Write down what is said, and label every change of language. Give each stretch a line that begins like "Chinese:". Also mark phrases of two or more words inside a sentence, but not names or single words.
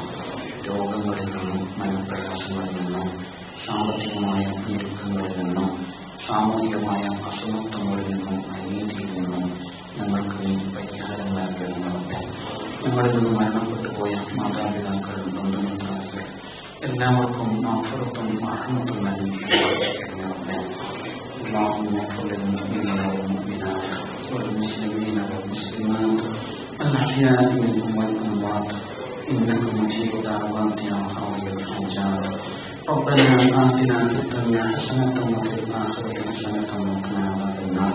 Malayalam: രോഗങ്ങളിൽ നിന്നും മനപ്രയാസങ്ങളിൽ നിന്നും സാമ്പത്തികമായ ഞെരുക്കങ്ങളിൽ നിന്നും സാമൂഹികമായ അസമത്വങ്ങളിൽ നിന്നും അനീതിയിൽ നിന്നും ഞങ്ങൾക്ക് നീ പരിഹാരം നൽകണമെന്നുണ്ട്. ഞങ്ങളിൽ നിന്ന് മരണപ്പെട്ടു പോയ മാതാപിതാക്കൾ, ബന്ധുമിത്രാദികൾ എല്ലാവർക്കും മാഫറത്തും റഹ്മത്തും നൽകി അനുഗ്രഹിക്കണമെന്നുണ്ട്.
Arabic: اللهم اغفر للمؤمنين والمؤمنات والمسلمين والمسلمات الأحياء منهم والأموات إنك مجيب دعوات يا قاضي الحاجات. ربنا آتنا في الدنيا حسنة وفي الآخرة حسنة وقنا عذاب النار.